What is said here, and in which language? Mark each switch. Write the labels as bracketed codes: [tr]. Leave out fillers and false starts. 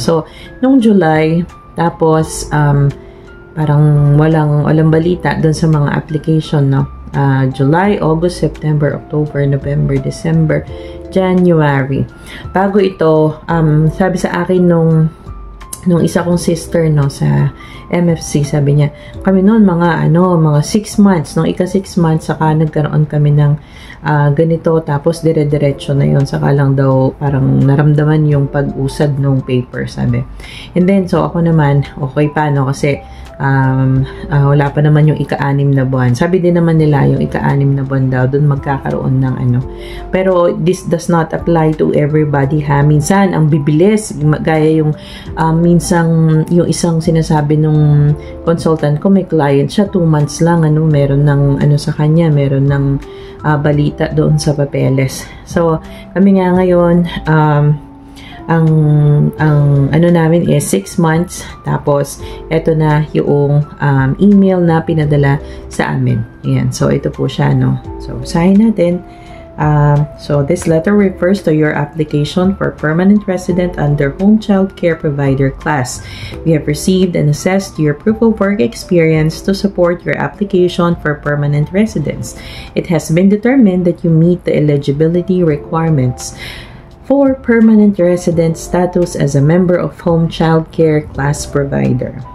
[tl] So, nung July, tapos parang walang balita doon sa mga application, no. July, August, September, October, November, December, January. Bago ito, sabi sa akin nung isa kong sister, no, sa MFC, sabi niya, kami noon mga 6 months, nung ika-6 months, saka nagkaroon kami ng ganito, tapos dire-diretso na yon, saka lang daw parang naramdaman yung pag-usad ng paper, sabi. And then, so ako naman, okay pa, no, kasi wala pa naman yung ika-6 na buwan. Sabi din naman nila yung ika-6 na buwan daw, dun magkakaroon ng Pero [en] this does not apply to everybody, [tl] ha. Minsan, ang bibilis, gaya yung minsang yung isang sinasabi nung consultant ko, may client siya, 2 months lang, meron ng sa kanya, meron ng balita doon sa papeles. So, kami nga ngayon, ang namin is 6 months, tapos eto na yung email na pinadala sa amin. Ayan, so ito po siya, no. So, basahin natin. [en] So, this letter refers to your application for permanent resident under Home Child Care Provider class. We have received and assessed your proof of work experience to support your application for permanent residence. It has been determined that you meet the eligibility requirements for permanent resident status as a member of Home Child Care Class Provider.